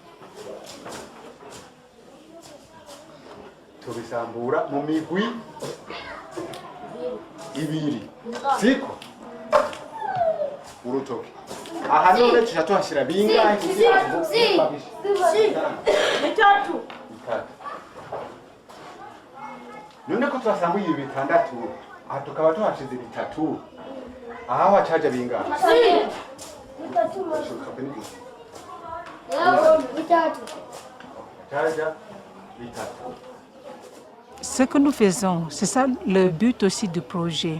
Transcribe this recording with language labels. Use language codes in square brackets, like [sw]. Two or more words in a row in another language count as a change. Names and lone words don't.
[rn] tubisambura mu migwi ibiri siko urutoke aha none tuhashira bingahe kugira ngo bitatu none ko twasambuye ibi bitandatu aha tukaba tuhashize bitatu aha wacaja bingahe [fr] Ce que nous faisons, c'est ça le but aussi du projet.